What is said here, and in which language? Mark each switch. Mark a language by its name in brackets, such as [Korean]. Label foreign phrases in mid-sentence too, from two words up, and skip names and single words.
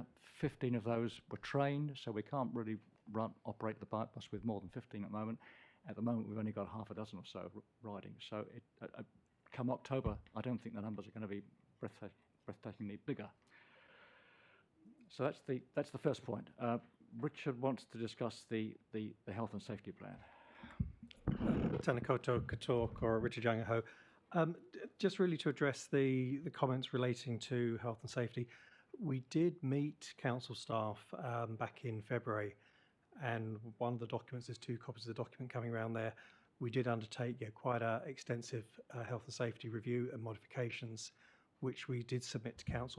[English] 15 of those were trained, so we can't really operate the bike bus with more than 15 at the moment. At the moment, we've only got half a dozen or so riding. So come October, I don't think the numbers are going to be breathtakingly bigger. So that's the first point. Richard wants to discuss the health and safety plan. [Māori] Tēnā koutou katoa, ko Richard Young aho. [English] Just really to address the comments relating to health and safety, we did meet council staff back in February, and one of the documents, there's 2 copies of the document coming around there. We did undertake quite an extensive health and safety review and modifications, which we did submit to council.